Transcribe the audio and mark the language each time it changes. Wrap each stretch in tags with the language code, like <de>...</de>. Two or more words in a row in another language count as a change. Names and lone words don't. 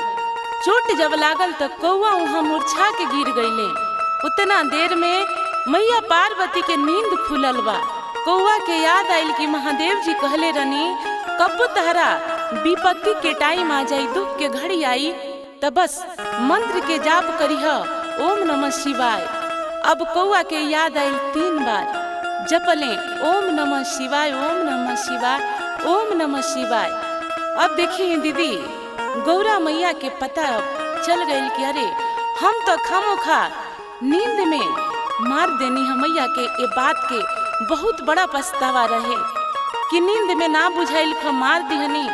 <bho>चोट जब लागल तो कौआ वहाँ मूर्छा के गिर गईले। उतना देर में मैया पार्वती के नींद खुलल बा। कौआ के याद आइल कि महादेव जी कहले रनी कब तहरा विपत्ति के टाइम आ जाई, दुख के घड़ी आई त बस मंत्र के जाप करिह</bho> <sa>ओम नमः शिवाय।</sa> <bho>अब कौआ के याद आइल 3 बार जपले</bho> <sa>ओम नमः शिवाय, ओम नमः शिवाय, ओम नमः शिवाय।</sa> <bho>अब देखिए दीदी गौरा मैया के पता चल गई कि अरे हम तो खामोखा नींद में मार देनी है। मैया के ये बात के बहुत बड़ा पछतावा रहे कि नींद में ना बुझाइल ख मार दिहनी।</bho>